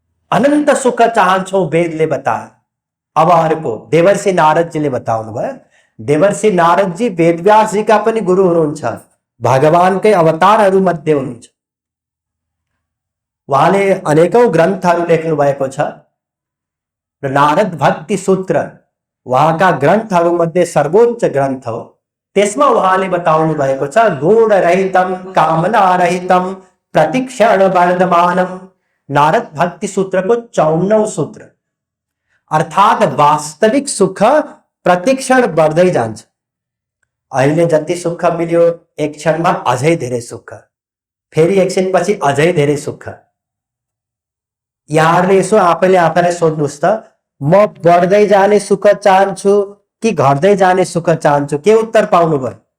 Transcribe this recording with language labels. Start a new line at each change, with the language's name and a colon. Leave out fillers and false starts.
Nepali: अनन्त सुख चाहन्छौ वेदले बताए। अब अर्को देवर्षि नारदजीले बताउनु भयो। देवर्षि नारदजी वेदव्यासजीका पनि गुरु हुनुहुन्छ, भगवानकै अवतारहरू मध्ये हुनुहुन्छ। उहाँले अनेकौं ग्रन्थहरू लेख्नु भएको छ। नारद भक्ति सूत्र उहाँका ग्रन्थहरू मध्ये सर्वोच्च ग्रन्थ हो। त्यसमा उहाँले बताउनु भएको छ,
Sanskrit: गुण रहितम कामना रहितम प्रतिक्षण वर्धमानम।
Nepali: नारद भक्ति सूत्रको 54औं सूत्र। अर्थात वास्तविक सुख प्रतिक्षण बढ्दै जान्छ। अहिले जति सुख मिल्यो एक क्षणमा अझै धेरै सुख, फेरि एकछिनपछि अझै धेरै सुख। यहाँहरूले यसो आफैले आफैलाई सोध्नुहोस् त, म बढ्दै जाने सुख चाहन्छु कि घट्दै जाने सुख चाहन्छु? के उत्तर पाउनुभयो?